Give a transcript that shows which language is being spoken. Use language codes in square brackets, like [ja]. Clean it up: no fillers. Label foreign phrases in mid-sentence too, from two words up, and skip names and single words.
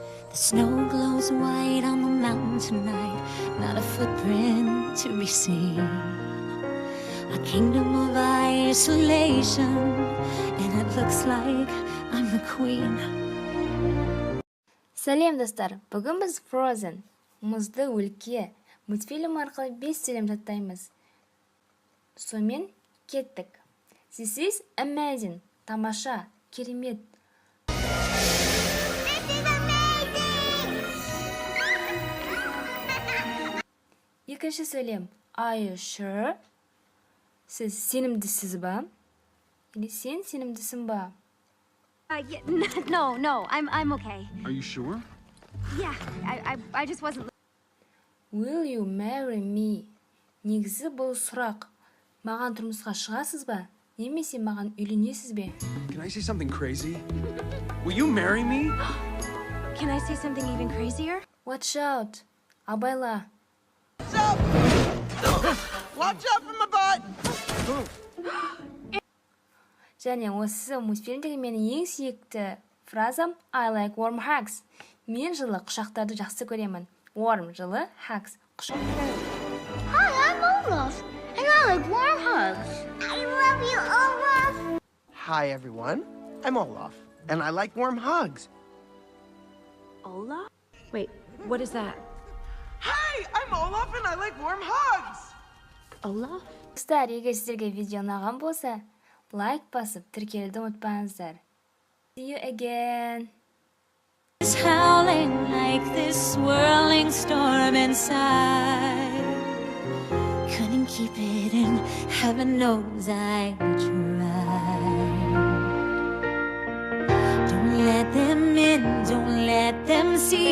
[en] The snow glows white on the mountain tonight, not a footprint to be seen. A kingdom of isolation, and it looks like I'm the queen. [kk] Салем достар, бүгін біз Frozen, Мұзды өлке мультфильм арқылы 5 сөйлем жаттаймыз. Сонымен кеттік. [en] This is amazing, [kk] тамаша, керемет. Екінші сөйлем, [en] are you sure? [kk] Сіз сенімдісіз ба? Или сен сенімдісің ба? [en] Yeah, no, I'm okay. Are you sure? Yeah, I just wasn't. Will you marry me? [kk] Негізі бұл сұрақ. Маған тұрмысқа шығасыз ба? Немесе маған үйленесіз бе? [en] Can I say something crazy? Will you marry me? Can I say something even crazier? Watch out! Абайла. Watch out for my butt! [kk] Және осы мультфильмдегі менің ең сүйікті фразам [en] I like warm hugs. [kk] Мен жылы құшақтарды жақсы көремін. Warm жылы, hugs құшақ. [en] Hi, I'm Olaf, and I like warm hugs. I love you, Olaf. Hi, everyone. I'm Olaf, and I like warm hugs. Olaf? Wait, what is that? Hi, I'm Olaf, and I like warm hugs. Olaf? [kk] Достар, егер сіздерге видео ұнаған болса, лайк басып, тіркелуді ұмытпаңыздар. [en] See you again. It's howling like this swirling storm inside. Couldn't keep it in, heaven knows I tried. Don't let them in, don't let them see.